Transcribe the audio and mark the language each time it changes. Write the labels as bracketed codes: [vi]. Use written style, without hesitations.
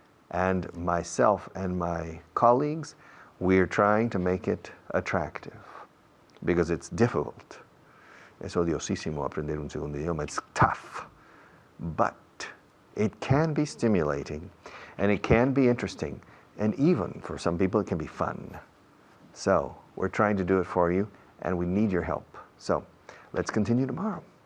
[en] And myself and my colleagues, we're trying to make it attractive because it's difficult. [es] Es odiosísimo aprender un segundo idioma. [en] It's tough, but it can be stimulating and it can be interesting, and even for some people it can be fun. So we're trying to do it for you, and we need your help. So let's continue tomorrow.